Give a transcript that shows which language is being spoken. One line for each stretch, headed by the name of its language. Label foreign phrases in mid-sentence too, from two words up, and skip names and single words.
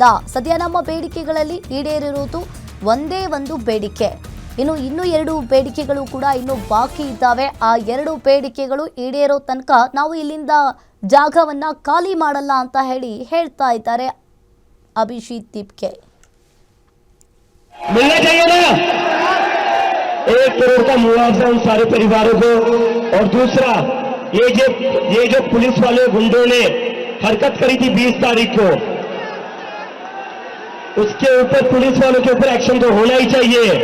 Kannada: ಸದ್ಯ ನಮ್ಮ ಬೇಡಿಕೆಗಳಲ್ಲಿ ಈಡೇರಿರುವುದು ಒಂದೇ ಒಂದು ಬೇಡಿಕೆ. ಇನ್ನೂ 2 ಬೇಡಿಕೆಗಳು ಕೂಡ ಇನ್ನೂ ಬಾಕಿ ಇದ್ದಾವೆ. ಆ 2 ಬೇಡಿಕೆಗಳು ಈಡೇರೋ ತನಕ ನಾವು ಇಲ್ಲಿಂದ ಜಾಗವನ್ನ ಖಾಲಿ ಮಾಡಲ್ಲ ಅಂತ ಹೇಳ್ತಾ ಇದ್ದಾರೆ ಅಭಿಜಿತ್ ದೀಪ್ಕೆ.
Hindi: मिलना चाहिए ना 1 करोड़ का मुआवजा उन सारे परिवारों को। और दूसरा ये जो पुलिस वाले गुंडों ने हरकत करी थी 20 तारीख को, उसके ऊपर पुलिस वालों के ऊपर एक्शन तो होना ही चाहिए।